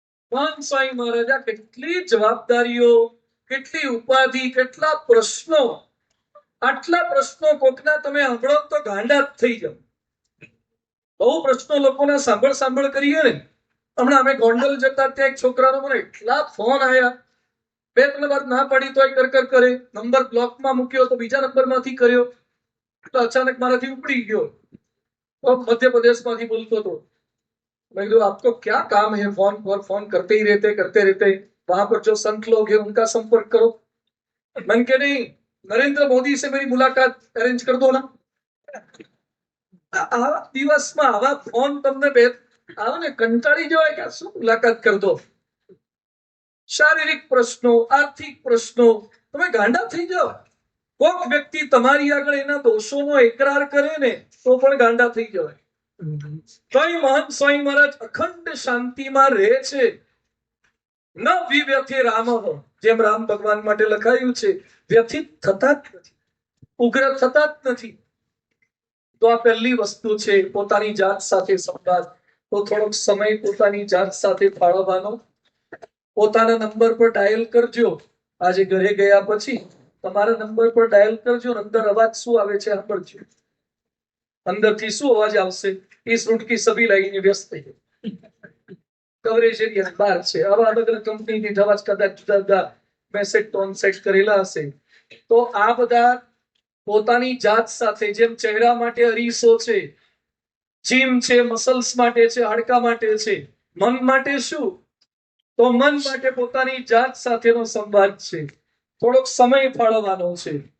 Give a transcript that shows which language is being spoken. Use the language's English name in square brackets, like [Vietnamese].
[Gujarati] મહાન સ્વામી મહારાજા કેટલી જવાબદારીઓ, કેટલી ઉપાધિ, કેટલા પ્રશ્નો, આટલા પ્રશ્નો કોકના તમે સાંભળો તો ગાંડા જ થઈ જાવ. બહુ પ્રશ્નો લોકોના સાંભળ કરીએ ને. હમણાં અમે ગોંડલ જતા ત્યાં એક છોકરાનો મને એટલા ફોન આવ્યા, 2-3 વાર ના પડી તોય કર કરે, નંબર બ્લોકમાં મૂક્યો તો બીજા નંબરમાંથી કર્યો, તો અચાનક મારાથી ઉપડી ગયો. [Hindi] तो मध्य प्रदेश में बोलते तो मैं कहा आपको क्या काम है, फोन पर फोन करते रहते वहां पर जो संत लोग हैं उनका संपर्क करो. मैंने कहा नहीं, नरेंद्र मोदी से मेरी मुलाकात अरेंज कर दो ना. [Gujarati] આવા દિવસમાં આવા ફોન તમને આવે ને કંટાળી જવાય કે શું મુલાકાત કર દો. શારીરિક પ્રશ્નો, આર્થિક પ્રશ્નો, તમે ગાંડા થઈ જાઓ. કોક વ્યક્તિ તમારી આગળ એના દોષોનો એકરાર કરે ને તો પણ ગાંડા થઈ જવાય. કઈ મહાન સ્વામી મહારાજ અખંડ શાંતિમાં રહે છે. ન વિવ્યથે રામઃ, જેમ રામ ભગવાન માટે લખાયું છે, વ્યથિત થતા જ નથી, ઉગ્ર થતા જ નથી. તો આ પહેલી વસ્તુ છે, પોતાની જાત સાથે સંવાદ. તો થોડોક સમય પોતાની જાત સાથે ફાળવવાનો. પોતાના નંબર પર ડાયલ કરજો. આજે ઘરે ગયા પછી તમારા નંબર પર ડાયલ કરજો. અંદર અવાજ શું આવે છે સાંભળજો. અંદરથી શું અવાજ આવશે? [Hindi] इस रूट की सभी लाइनें व्यस्त है, [Gujarati] કવરેજ એરિયા બહાર છે. આવા અલગ અલગ કંપનીની અવાજ કદાચ જુદા જુદા મેસેજ ટોન સેટ કરેલા હશે. તો આ બધા પોતાની જાત સાથે, જેમ ચહેરા માટે અરીસો છે, જીમ છે, મસલ્સ માટે છે, હાડકા માટે છે, મન માટે શું? તો મન માટે પોતાની જાત સાથેનો સંવાદ છે. થોડોક સમય ફાળવવાનો છે.